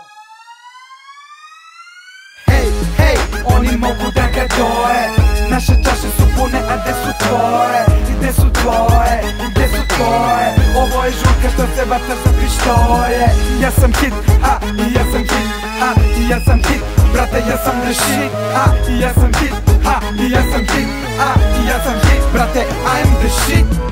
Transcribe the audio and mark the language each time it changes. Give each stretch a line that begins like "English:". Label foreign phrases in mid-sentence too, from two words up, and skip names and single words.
Serbian: Hej, hej, oni mogu da ga doje. Naše čaše su pune, a gde su tvoje? Gde su tvoje? Gde su tvoje? Ovo je žurka što se vata za pištolje. Ja sam hit, i ja sam hit, i ja sam hit. Brate, ja sam
English: the shit,
Serbian: i ja sam hit, i ja sam hit, i ja sam hit.
English: Brate, I am the shit.